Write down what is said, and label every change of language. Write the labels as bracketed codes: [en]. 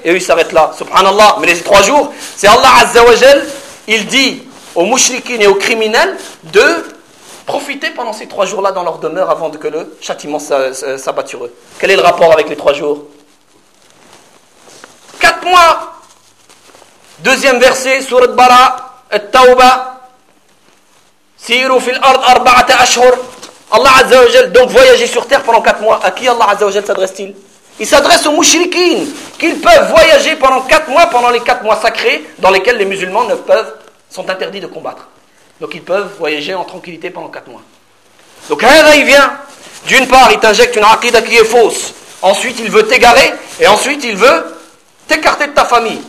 [fr] Et eux, ils s'arrêtent là, subhanallah. Mais les 3 jours, c'est Allah Azza wa Jal, il dit aux mouchriquins et aux criminels de profiter pendant ces 3 jours-là dans leur demeure avant que le châtiment s'abatte sur eux. Quel est le rapport avec les 3 jours? 4 mois. Deuxième verset, sourate Bara, [ar] التوبة سيروا في الأرض أربعة أشهر. الله عز وجل [fr] donc voyager sur terre pendant 4 mois. À qui Allah [ar] عز وجل [fr] s'adresse-t-il? Il s'adresse aux mouchriquins qu'ils peuvent voyager pendant 4 mois, pendant les 4 mois sacrés dans lesquels les musulmans ne peuvent, sont interdits de combattre. Donc ils peuvent voyager en tranquillité pendant 4 mois. Donc là il vient, d'une part il t'injecte une aqida qui est fausse, ensuite il veut t'égarer, et ensuite il veut t'écarter de ta famille.